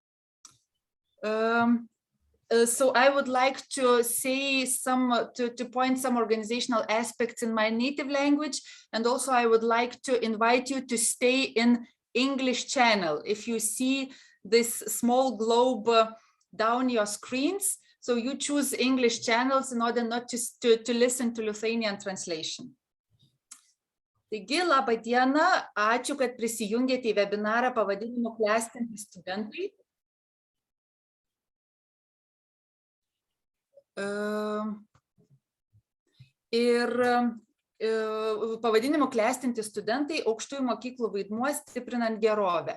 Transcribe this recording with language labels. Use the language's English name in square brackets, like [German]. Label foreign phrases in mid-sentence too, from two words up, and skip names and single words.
[English] So I would like to say to point some organizational aspects in my native language, and also I would like to invite you to stay in English channel. If you see this small globe down your screens, so you choose English channels in order not to listen to Lithuanian translation. [Lithuanian] Taigi, laba diena, ačiū, kad prisijungėte į webinarą pavadinimu Klestinti studentai. Pavadinimu Klestinti studentai, aukštųjų mokyklų vaidmuo stiprinant gerovę.